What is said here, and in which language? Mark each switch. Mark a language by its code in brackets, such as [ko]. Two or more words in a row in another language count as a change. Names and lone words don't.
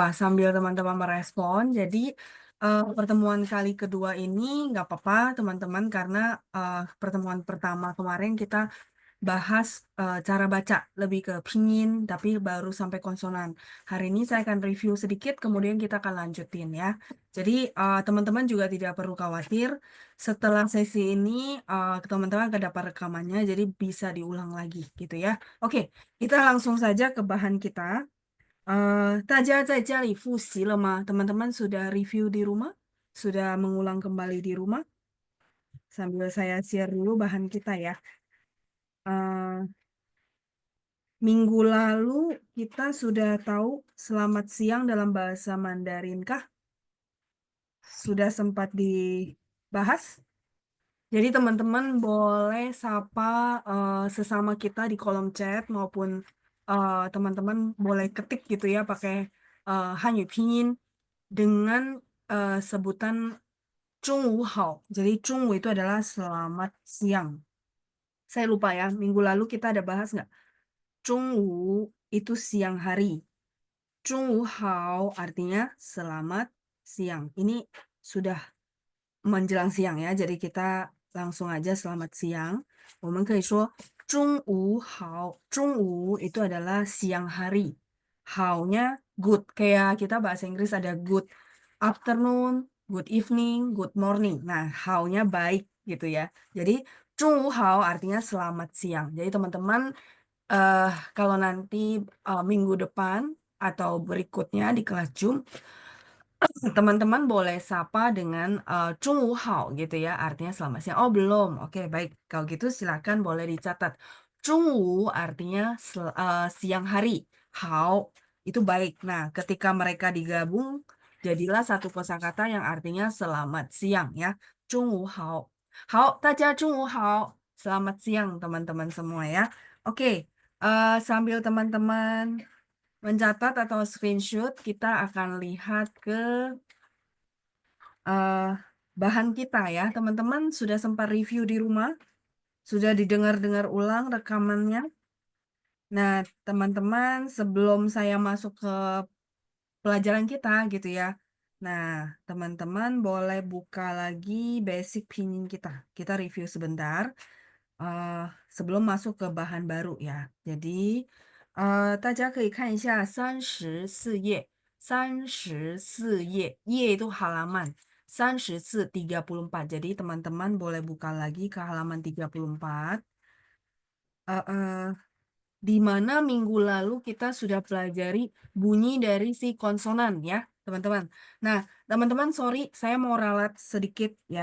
[id] Sambil teman-teman merespon, jadi pertemuan kali kedua ini nggak apa-apa, teman-teman, karena pertemuan pertama kemarin kita bahas cara baca lebih ke pinyin, tapi baru sampai konsonan. Hari ini saya akan review sedikit, kemudian kita akan lanjutin ya. Jadi teman-teman juga tidak perlu khawatir. Setelah sesi ini, teman-teman akan dapat rekamannya, jadi bisa diulang lagi gitu ya. Oke, kita langsung saja ke bahan kita. [zh] 大家在家里复习了吗? [id] Teman-teman sudah review di rumah? Sudah mengulang kembali di rumah? Sambil saya share dulu bahan kita ya. Eh, Minggu lalu kita sudah tahu selamat siang dalam bahasa Mandarin kah? Sudah sempat dibahas? Jadi teman-teman boleh sapa sesama kita di kolom chat maupun teman-teman boleh ketik gitu ya pakai Hanyu Pinyin dengan sebutan [zh] 中午好. [id] Jadi 中午 itu adalah selamat siang. Saya lupa ya, minggu lalu kita ada bahas nggak? 中午 itu siang hari. [zh] 中午好 [id] artinya selamat siang. Ini sudah menjelang siang ya, jadi kita langsung aja selamat siang. [zh] 我们可以说中午好. [id] 中午 itu adalah siang hari. How-nya good. Kayak kita bahasa Inggris ada [en] good afternoon, good evening, good morning. [id] Nah, how-nya baik gitu ya. Jadi [zh] 中午好 [id] artinya selamat siang. Jadi teman-teman kalau nanti minggu depan atau berikutnya di kelas Zoom, teman-teman boleh sapa dengan [zh] 中午好 [id] gitu ya, artinya selamat siang. Oh, belum. Oke, baik. Kalau gitu silakan boleh dicatat. 中午 artinya siang hari. Hao itu baik. Nah, ketika mereka digabung, jadilah satu kosakata yang artinya selamat siang ya. [zh] 中午好. Hao, 大家中午好. [id] Selamat siang teman-teman semua ya. Oke, sambil teman-teman mencatat atau screenshot, kita akan lihat ke eh, bahan kita ya. Teman-teman sudah sempat review di rumah, sudah didengar-dengar ulang rekamannya. Nah, teman-teman, sebelum saya masuk ke pelajaran kita gitu ya. Nah, teman-teman boleh buka lagi basic pinyin kita. Kita review sebentar sebelum masuk ke bahan baru ya. Jadi, [zh] 大家可以看一下34页，34页，页 [id] itu halaman, [zh] 34, 34. [id] Jadi teman-teman boleh buka lagi ke halaman 34. Di mana minggu lalu kita sudah pelajari bunyi dari si konsonan ya, teman-teman. Nah, teman-teman, sorry, saya mau ralat sedikit ya.